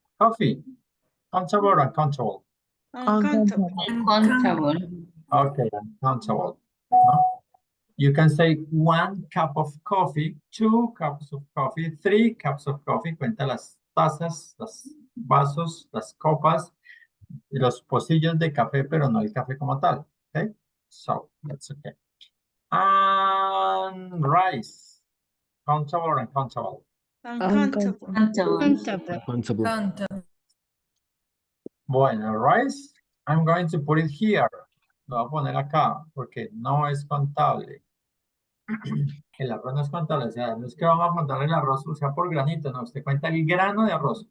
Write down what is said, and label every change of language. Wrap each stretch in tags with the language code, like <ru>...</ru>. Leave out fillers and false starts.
<en>Coffee, countable or uncountable? Uncountable. Uncountable. Okay, uncountable. No? You can say 1 cup of coffee, 2 cups of coffee, 3 cups of coffee.</en> <es>Cuenta las tazas, los vasos, las copas, los pocillos de café, pero no el café como tal.</es> <en>Okay, so that's okay. And rice, countable or uncountable? Uncountable. Uncountable. Countable. Bueno, rice, I'm going to put it here.</en> <es>Lo voy a poner acá porque no es contable. El arroz no es contable, o sea, no es que vamos a contar el arroz, o sea, por granito, no, usted cuenta el grano de arroz.</es>